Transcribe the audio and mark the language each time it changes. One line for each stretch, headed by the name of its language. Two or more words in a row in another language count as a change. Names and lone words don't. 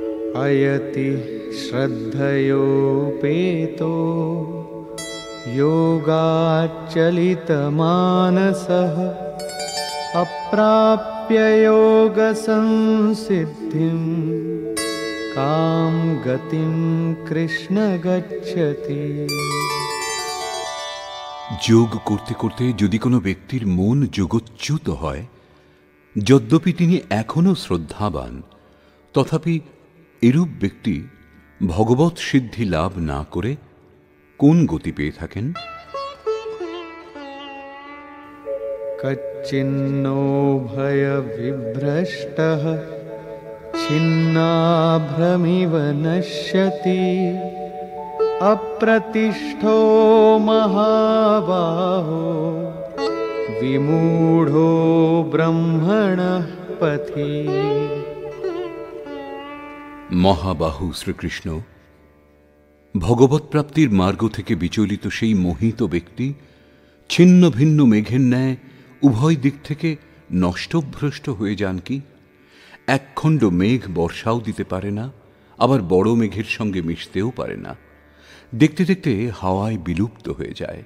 Sanskrit: अयति श्रद्धयोपेतो योगाच्चलितमानसः अप्राप्य योगसंसिद्धिं कां गतिं कृष्ण गच्छति।
Bangla: যোগ করতে করতে যদি কোনো ব্যক্তির মন যোগচ্যুত হয়, যদ্যপি তিনি এখনও শ্রদ্ধাবান, তথাপি এরূপ ব্যক্তি ভগবৎ সিদ্ধি লাভ না করে কোন গতি পেয়ে থাকেন?
Sanskrit: कच्चिन्नो भयविभ्रष्टः छिन्नाभ्रमिव नश्यति अप्रतिष्ठो महाबाहो विमूढो ब्रह्मणः पथि।
Bangla: মহাবাহু শ্রীকৃষ্ণ ভগবৎ প্রাপ্তির মার্গ থেকে বিচলিত সেই মোহিত ব্যক্তি ছিন্ন ভিন্ন মেঘের ন্যায় উভয় দিক থেকে নষ্টভ্রষ্ট হয়ে যান কি? একখণ্ড মেঘ বর্ষাও দিতে পারে না, আবার বড় মেঘের সঙ্গে মিশতেও পারে না, দেখতে দেখতে হাওয়ায় বিলুপ্ত হয়ে যায়।